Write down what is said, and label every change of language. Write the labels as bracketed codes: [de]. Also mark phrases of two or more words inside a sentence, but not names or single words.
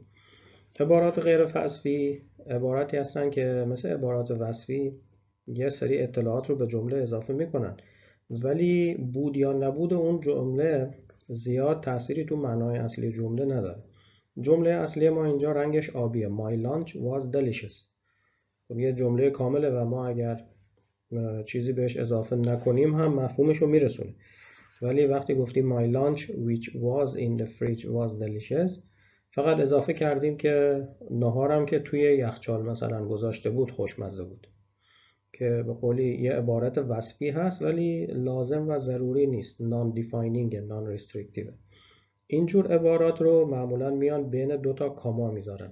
[fa] عبارات غیر وصفی عباراتی هستن که مثل عبارات وصفی یه سری اطلاعات رو به جمله اضافه میکنن ولی بود یا نبود اون جمله زیاد تأثیری تو معنای اصلی جمله نداره. جمله اصلی ما اینجا رنگش آبیه. [en] My lunch was delicious. [fa] خب یه جمله کامله و ما اگر چیزی بهش اضافه نکنیم هم مفهومش رو میرسونه. ولی وقتی گفتیم [en] my lunch which was in the fridge was delicious [fa] فقط اضافه کردیم که ناهارم که توی یخچال مثلا گذاشته بود خوشمزه بود که به قولی یه عبارت وصفی هست ولی لازم و ضروری نیست. [en] non-defining non-restrictive. [fa] اینجور عبارات رو معمولا میان بین دوتا کاما میذارن.